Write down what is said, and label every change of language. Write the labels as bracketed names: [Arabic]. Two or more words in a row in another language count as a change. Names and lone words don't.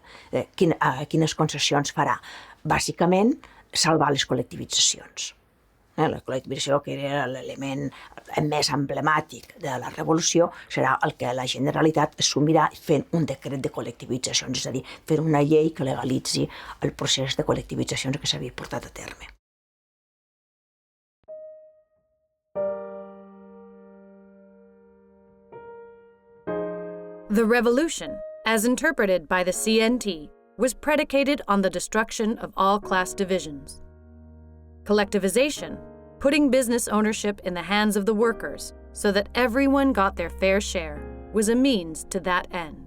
[Catalan] Quines concessions farà? Bàsicament, salvar les col·lectivitzacions. La col·lectivització, que era l'element més emblemàtic de la revolució, serà el que la Generalitat assumirà fent un decret de col·lectivitzacions, és a dir, fent una llei que legalitzi el procés de col·lectivitzacions que s'havia portat a terme. [English] The revolution, as interpreted by the CNT, was predicated on the destruction of all class divisions. Collectivization, putting business ownership in the hands of the workers so that everyone got their fair share, was a means to that end.